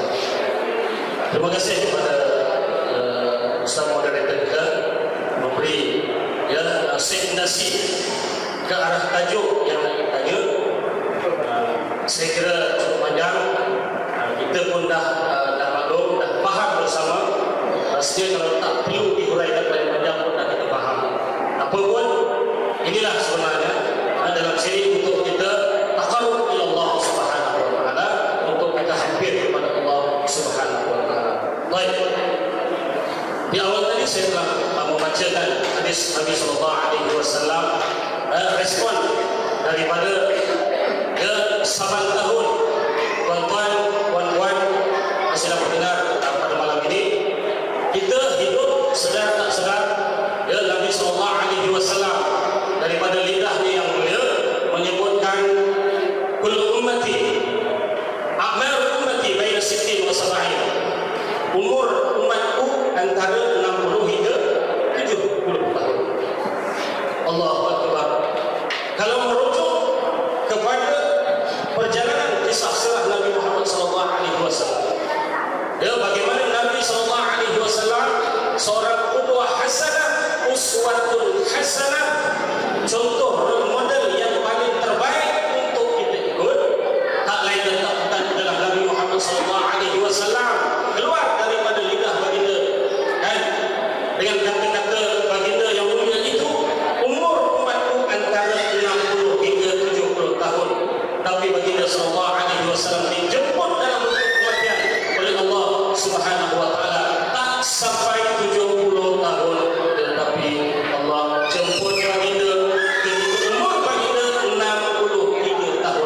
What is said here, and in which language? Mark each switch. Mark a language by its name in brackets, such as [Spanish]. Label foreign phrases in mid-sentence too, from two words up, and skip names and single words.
[Malay] Terima kasih kepada Ustaz moderator kita memberi nasi ke arah tajuk yang tanya. Saya kira cukup panjang. Kita pun dah maklum, dah faham bersama. Rasanya kalau tak perlu dihuraikan paling panjang pun dah kita faham. Apa pun, inilah sebenarnya dalam siri untuk kita [Arabic] تقرب إلى الله سبحانه وتعالى, [Malay] untuk kita hampir kepada Allah [Arabic] سبحانه وتعالى. [Malay] Baik. Di awal tadi saya telah membacakan hadis Nabi [Arabic] صلى الله عليه وسلم, [Malay] respon daripada 8 tahun tuan-tuan, puan-puan masih dapat mendengar pada malam ini. Kita hidup sedar tak sedar, Nabi [Arabic] صلى الله عليه وسلم [Malay] daripada lidahnya yang mulia menyebutkan [Arabic] كل أمتي أعمار أمتي بين 60 و 70. [Malay] Umur umatku antara 60 hingga 70 tahun. [Arabic] الله أكبر. [Malay] Kalau merujuk kepada perjalanan kisah sirah Nabi Muhammad [Arabic] صلى الله عليه وسلم, [Malay] bagaimana Nabi [Arabic] صلى الله عليه وسلم [Malay] seorang [Arabic] قدوة حسنة، أسوة حسنة, [Malay] contoh [English] role model [Malay] yang paling terbaik untuk kita ikut. Tak lain dan tak bukan adalah Nabi Muhammad [Arabic] صلى الله عليه وسلم [Malay] keluar daripada lidah baginda, kan, dengan kata-kata baginda yang mulia itu, umur umatku antara 60 hingga 70 tahun. Tapi baginda [Arabic] صلى الله عليه وسلم [Malay] dijemput dalam kematian oleh Allah [Arabic] سبحانه وتعالى [Malay] tak sampai 70 tahun, tetapi Allah jemput baginda ke umur baginda 63 tahun.